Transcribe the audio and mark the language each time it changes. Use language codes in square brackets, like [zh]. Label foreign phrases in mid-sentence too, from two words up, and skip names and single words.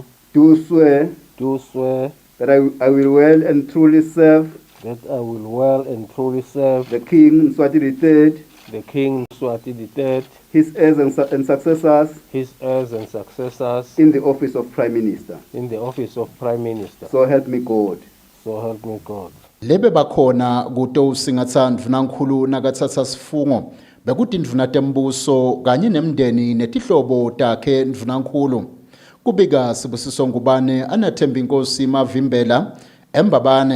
[en] do swear that I will well and truly serve the King Mswati III, his heirs and successors, in the office of Prime Minister. So help me God. [ss] Lebe bakhona kuto usingatha Ndvunankhulu nakathatha sifungo bekuti ndvuna tembuso kanye nemndeni netihlobo takhe Ndvunankhulu. Kubika Sibusiso Ngubane anathemba inkosi Mavimbela eMbabane.